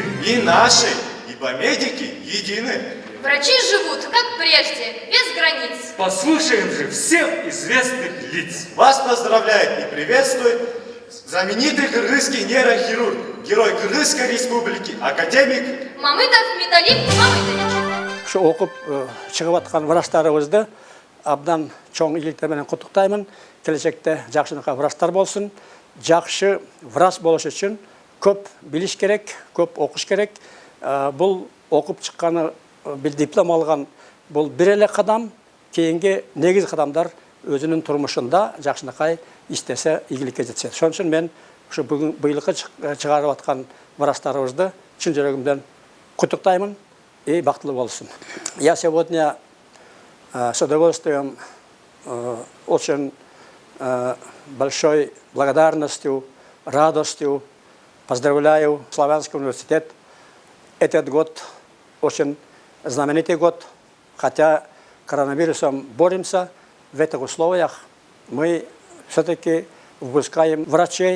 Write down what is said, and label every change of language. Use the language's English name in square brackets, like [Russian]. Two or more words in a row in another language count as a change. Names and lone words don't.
[Russian] и нашей, ибо медики едины. Врачи живут, как прежде, без границ. Послушаем же всем известных лиц. Вас поздравляет и приветствует знаменитый кыргызский нейрохирург, герой Кыргызской республики, академик Мамытов Металлим Мамытович. [Kyrgyz] Шу окуп чыкып аткан врачтарыбызды абдан чоң ийгиликтер менен куттуктаймын. Келечекте жакшынакай врачтар болсун. Жакшы врач болуш үчүн көп билиш керек, көп окуш керек. Бул окуп чыкканы, бир диплом алган бул бир эле кадам, кийинки негиз кадамдар өзүнүн турмушунда жакшынакай иштесе ийгиликке жетет. Ошон үчүн мен ушу быйылкы чыгарып аткан врачтарыбызды чын жүрөгүмдөн куттуктаймын и бактылуу болсун. [Russian] Я сегодня с удовольствием, очень большой благодарностью, радостью поздравляю Славянский университет. Этот год очень знаменитый год, хотя коронавирусом боремся, в этих условиях мы все-таки выпускаем врачей.